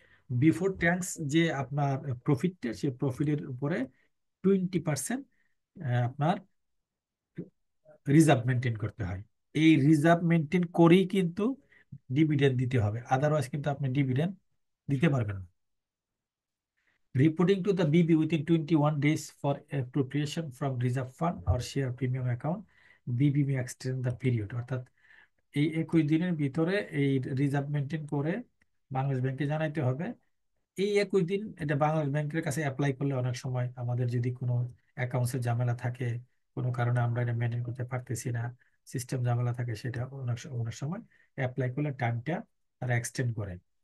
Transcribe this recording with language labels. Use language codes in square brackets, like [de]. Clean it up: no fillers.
[bn] Before tax যে আপনার প্রফিটটা, সে প্রফিটের উপরে 20% আপনার রিজার্ভ মেনটেন করতে হয়। এই রিজার্ভ মেনটেন করেই কিন্তু ডিভিডেন্ড দিতে হবে, আদারওয়াইজ কিন্তু আপনি ডিভিডেন্ড দিতে পারবেন না। [en] Reporting to the BB within 21 days for appropriation from reserve fund or share premium account, BB may extend the period। [bn] অর্থাৎ এই 21 দিনের ভিতরে এই রিজার্ভ মেনটেন করে বাংলাদেশ ব্যাংকে জানাইতে হবে। এই 21 দিন এটা বাংলাদেশ ব্যাংকের কাছে অ্যাপ্লাই করলে অনেক সময় আমাদের যদি কোনো অ্যাকাউন্টসের ঝামেলা থাকে, কোনো কারণে আমরা এটা মেনটেন করতে পারতেছি না, সিস্টেম ঝামেলা থাকে, সেটা অনেক সময় অ্যাপ্লাই করলে টাইমটা তারা এক্সটেন্ড করে।